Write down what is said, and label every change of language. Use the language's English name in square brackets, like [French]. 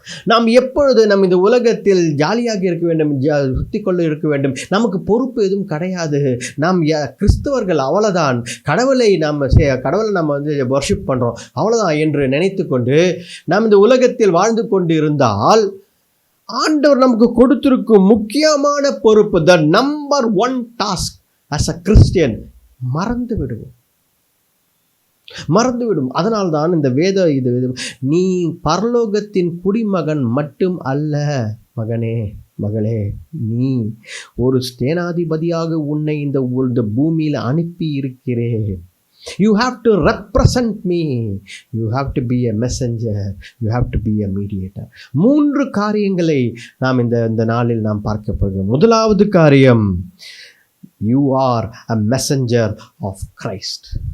[Tamil] நாம் எப்பொழுது இந்த உலகத்தில் ஜாலியாக இருக்க வேண்டும், சுத்தி கொள்ள இருக்க வேண்டும், நமக்கு பொறுப்பு எதுவும் கிடையாது, நாம் கிறிஸ்தவர்கள் அவ்வளோதான், கடவுளை நம்ம வர்ஷிப் பண்ணுறோம் அவ்வளோதான் என்று நினைத்து கொண்டு நாம் இந்த உலகத்தில் வாழ்ந்து கொண்டு இருந்தால், ஆண்டவர் நமக்கு கொடுத்திருக்கும் முக்கியமான பொறுப்பு, [English] the number 1 task as a Christian [Tamil] மறந்துவிடும். அதனால்தான் இந்த இது நீ பரலோகத்தின் குடிமகன் மட்டும் அல்ல மகனே, மகளே, நீ ஒரு ஸ்தானாதிபதியாக உன்னை இந்த பூமியில் அனுப்பி இருக்கிறேன். [English] You have to represent me. You have to be a messenger. You have to be a mediator. [Tamil] 3 காரியங்களை நாம் இந்த நாளில் நாம் பார்க்க போகிறோம். முதலாவது காரியம், [English] you are a messenger of Christ.